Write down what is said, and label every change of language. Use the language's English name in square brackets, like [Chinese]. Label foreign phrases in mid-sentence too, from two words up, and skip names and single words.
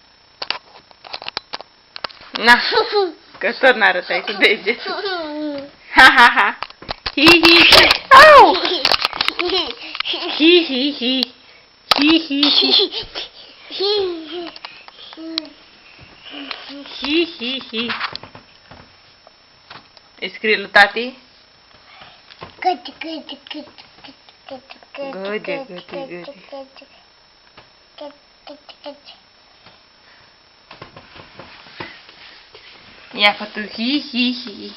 [Romanian] Na, că tot n-arătai cu degetul. Ha ha ha. Hi hi hi. Au! Hi hi hi. Hi hi hi. Hi hi hi. Îi scrie lui tati? Găde, găde, găde. Ia fă tu hi hi hi.